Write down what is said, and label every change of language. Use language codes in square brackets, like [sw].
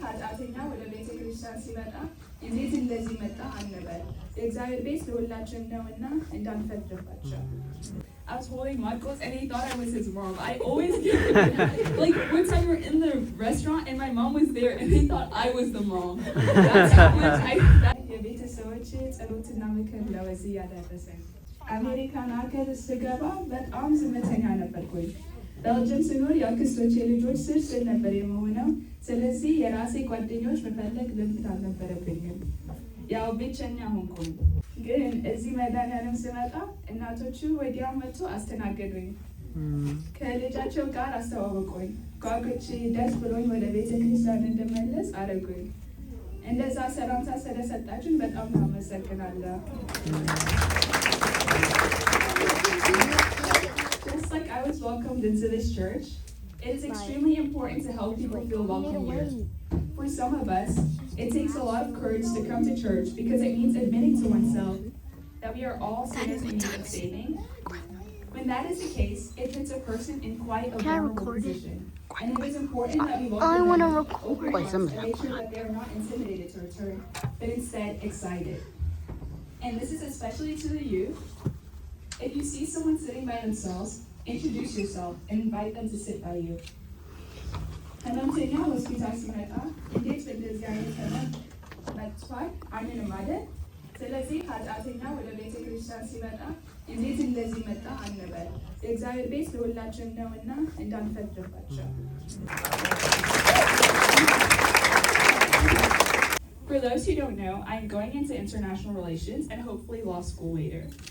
[am] ኃጢአተኛ ወደ ቤተ ክርስቲያን ሲመጣ እንዴት እንደዚህ መጣ አንበል። የእግዚአብሔር ቤት ለሁላችን ነውና እንዳንፈርድባቸው። [en] I was holding Marcos and he thought I was his mom. I always like one time we were in the restaurant and my mom was there and they thought I was the mom. That's how much [am] የቤተሰቦቼ ጸሎትና ምክር ለወዚህ ያደረሰኝ። አሜሪካን ሀገር ስገባ በጣም ዝምተኛ ነበርኩኝ። ቤልጅየም ስኖር የአክስቶቼ ልጆች ስር ነበር የምሆነው። ስለዚህ የራሴ ጓደኞች መፈለግ ልምድ አልነበረብኝም። ያው ብቸኛ ሆንኩኝ። ግን እዚህ መድኃኒዓለም ስመጣ እናቶቹ ወዲያው መጥቶ አስተናገዱኝ። ከልጃቸው ጋር አስተዋወቁኝ። ጓጉቼ ደስ ብሎኝ ወደ ቤተ ክርስቲያን እንድመለስ አደረጉኝ። እንደዛ ሰላምታ ስለሰጣችሁኝ በጣም አመሰግናለሁ። [en] Just like I was welcomed into this church, it is extremely important to help people feel welcome here. For some of us, it takes a lot of courage to come to church because it means admitting to oneself that we are all sinners in need of saving. When that is the case, it puts a person in quite a vulnerable position. And it is important that we welcome them openly to make sure that they are not intimidated to return, but instead excited. And this is especially to the youth. If you see someone sitting by themselves, introduce yourself and invite them to sit by you. [am] ህመምተኛ ሆስፒታል ሲመጣ እንዴት በእንደዚህ አይነት ህመም መጥቷል አንልም አይደል? ስለዚህ ኃጢአተኛ ወደ ቤተ ክርስቲያን ሲመጣ እንዴት እንደዚህ መጣ አንበል። የእግዚአብሔር ቤት ለሁላችን ነውና እንዳንፈርድባቸው። [en] For those who don't know, I'm going into international relations and hopefully law school later.